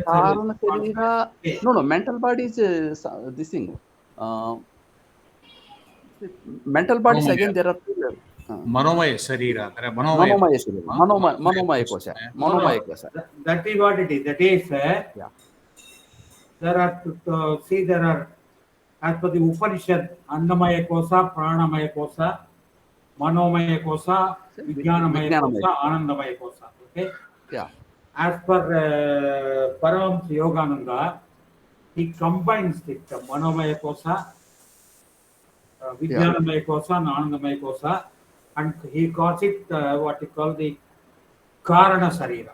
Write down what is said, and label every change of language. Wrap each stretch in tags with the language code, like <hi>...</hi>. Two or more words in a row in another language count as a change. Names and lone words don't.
<sa>कारण शरीर,</sa> <en>no, mental body is this thing. mental bodies</en> <sa>Manomaya.</sa> <en>again there are two levels.</en> <sa>मनोमय शरीर. मनोमय शरीर। मनोमय कोश.</sa> <en>No, no,</en> <sa>मनोमय कोश.</sa> <en>that is what it is. That is, Yeah. there are, see, there are, as per the Upanishad,</en> <sa>अन्नमय कोश, प्राणमय कोश, मनोमय कोश, विज्ञानमय Vijnanamaya. कोश, आनन्दमय कोश.</sa> <en>Okay? Yeah. As per Paramahamsa Yogananda, he combines it,</en> <sa>मनोमय कोश, विज्ञानमय कोश,</sa> <en>and</en> <sa>आनन्दमय कोश,</sa> <en>and he calls it what he call the</en> <sa>कारण शरीर.</sa>